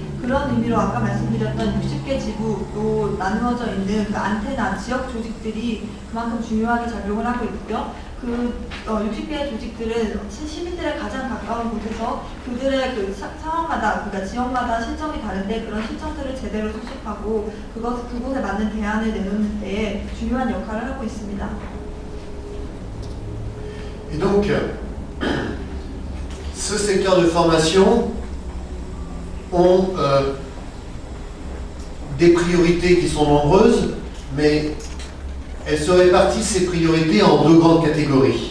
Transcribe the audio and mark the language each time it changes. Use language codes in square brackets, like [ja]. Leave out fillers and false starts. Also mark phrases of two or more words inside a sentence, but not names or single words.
[ko] 그런 의미로 아까 말씀드렸던 60개 지구로 나누어져 있는 그 안테나 지역 조직들이 그만큼 중요하게 작용을 하고 있고요. 그 60개의 조직들은 시민들의 가장 가까운 곳에서 그들의 그 상황마다, 그러니까 지역마다 실정이 다른데 그런 실정들을 제대로 수습하고 그곳에 맞는 대안을 내놓는 데에 중요한 역할을 하고 있습니다. [fr] Et donc, ce secteur de formation ont des priorités qui sont nombreuses, mais elles se répartissent ces priorités en deux grandes catégories.